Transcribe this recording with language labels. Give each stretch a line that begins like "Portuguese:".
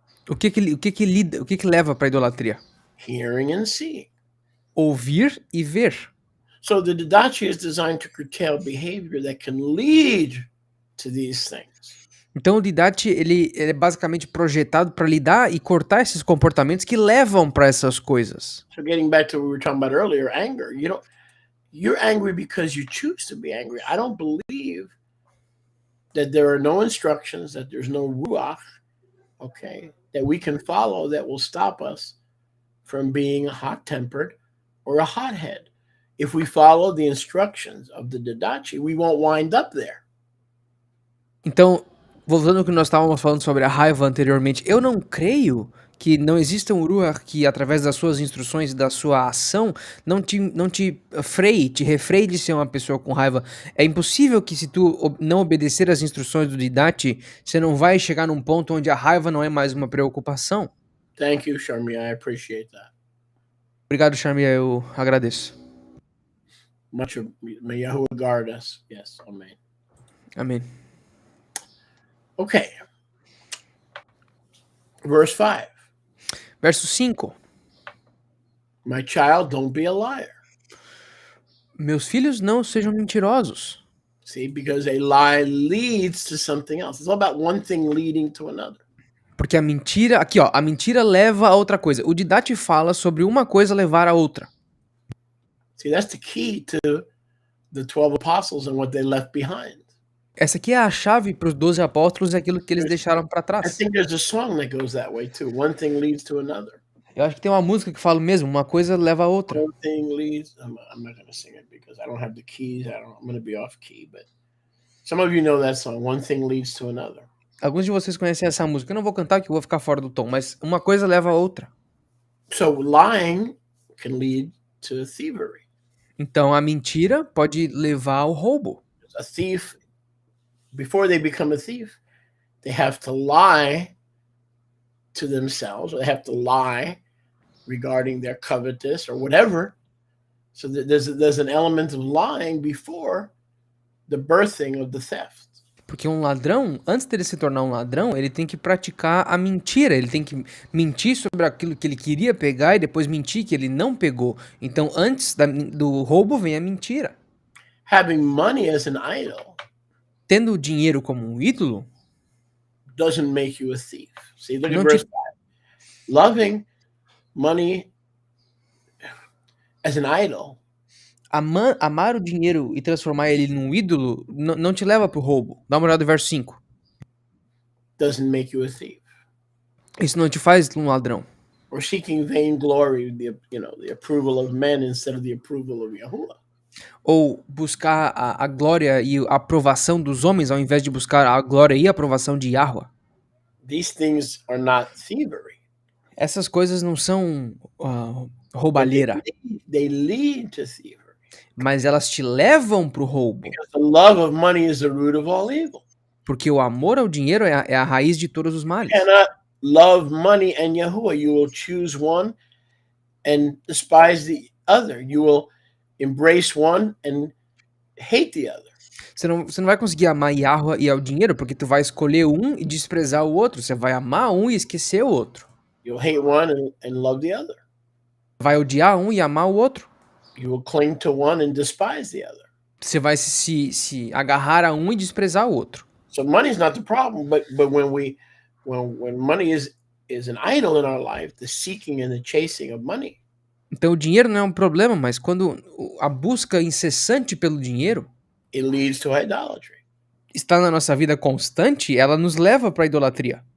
Portuguese: O que leva para idolatria?
English: Hearing and seeing.
Portuguese: Ouvir e ver.
English: So the Didache is designed to curtail behavior that can lead to these things.
Portuguese: Então o Didache ele é basicamente projetado para lidar e cortar esses comportamentos que levam para essas coisas.
English: So getting back to what we were talking about earlier, anger. You're angry because you choose to be angry. I don't believe that there are no instructions, that there's no ruach, okay, that we can follow that will stop us from being hot-tempered or a hothead. If we follow the instructions of the Didache, we won't wind up there.
Portuguese: Então, voltando ao que nós estávamos falando sobre a raiva anteriormente, eu não creio que não exista um Ruach que, através das suas instruções e da sua ação, não te freie, te refreie de ser uma pessoa com raiva. É impossível que, se tu não obedecer às instruções do Didache, você não vai chegar num ponto onde a raiva não é mais uma preocupação.
English: Thank you, Sharmi. I appreciate that.
Portuguese: Obrigado, Charmia, eu agradeço.
English: Much of, may Yahuwah guard us. Yes, amen.
Portuguese: Amém.
English: Okay. Verse 5.
Portuguese: Verso 5.
English: My child, don't be a liar.
Portuguese: Meus filhos, não sejam mentirosos.
English: See, because a lie leads to something else. It's all about one thing leading to another.
Portuguese: Porque a mentira, aqui ó, a mentira leva a outra coisa. O Didache fala sobre uma coisa levar a outra.
English: See, that's the key to the 12 apostles and what they left behind.
Portuguese: Essa aqui é a chave para os 12 apóstolos e aquilo que eles deixaram para
English: I
Portuguese: trás.
English: think there's a song that goes that way too. One thing leads to another.
Portuguese: Eu acho que tem uma música que fala mesmo, uma coisa leva a outra.
English: One thing leads. I'm not going to sing it because I don't have the keys. I'm going to be off key. But some of you know that song. One thing leads to another.
Portuguese: Alguns de vocês conhecem essa música. Eu não vou cantar que eu vou ficar fora do tom, mas uma coisa leva a outra.
English: So lying can lead to thievery.
Portuguese: Então a mentira pode levar ao roubo.
English: A thief, before they become a thief, they have to lie to themselves, or they have to lie regarding their covetous or whatever. So there's an element of lying before the birthing of the theft.
Portuguese: Porque um ladrão, antes dele se tornar um ladrão, ele tem que praticar a mentira. Ele tem que mentir sobre aquilo que ele queria pegar e depois mentir que ele não pegou. Então, antes do roubo vem a mentira.
English: Having money as an idol
Portuguese: Tendo o dinheiro como um ídolo
English: doesn't make you a thief. See, look at
Portuguese: não
English: verse
Portuguese: te,
English: 5. Loving money as an idol
Portuguese: amar o dinheiro e transformar ele num ídolo não te leva pro roubo. Dá uma olhada no verso 5.
English: doesn't make you a thief.
Portuguese: Isso não te faz um ladrão.
English: Or seeking vainglory, the approval of men instead of the approval of Yahuwah.
Portuguese: Ou buscar a glória e a aprovação dos homens ao invés de buscar a glória e a aprovação de Yahweh.
English: These things are not thievery.
Portuguese: Essas coisas não são roubalheira,
English: They lead to thievery.
Portuguese: mas elas te levam pro roubo.
English: Because the love of money is the root of all evil.
Portuguese: Porque o amor ao dinheiro é a raiz de todos os
English: You
Portuguese: males.
English: cannot love money and Yahuwah. You will choose one and despise the other. You will embrace one and hate the other.
Portuguese: Você não vai conseguir amar Yahweh e ao dinheiro, porque tu vai escolher um e desprezar o outro. Você vai amar um e esquecer o outro.
English: You'll hate one and love the other.
Portuguese: Vai odiar um e amar o outro.
English: You will cling to one and despise the other.
Portuguese: Você vai se agarrar a um e desprezar o outro.
English: So money's not the problem, but when money is an idol in our life, the seeking and the chasing of money,
Portuguese: Então o dinheiro não é um problema, mas quando a busca incessante pelo dinheiro
English: it leads to idolatry.
Portuguese: está na nossa vida constante, ela nos leva para a idolatria.